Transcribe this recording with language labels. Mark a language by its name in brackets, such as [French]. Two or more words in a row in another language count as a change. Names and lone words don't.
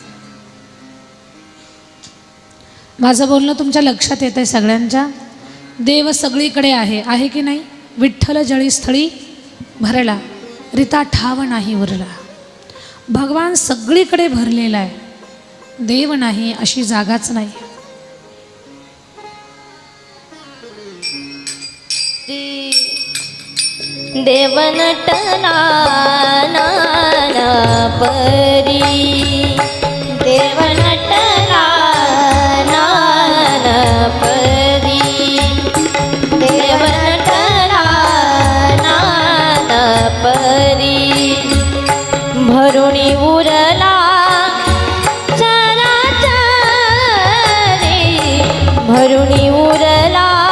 [Marathi] माझं बोलणं तुमच्या लक्षात येत आहे सगळ्यांच्या? देव सगळीकडे आहे की नाही? विठ्ठल जळी स्थळी भरला, रिता ठाव नाही उरला। भगवान सगळीकडे भरलेला आहे, देव नाही अशी जागाच नाही। देव नटला नाना परी, देव नटला नाना परी, देव नटला नाना परी, भरुणी उरला चराचरी, भरुणी उरला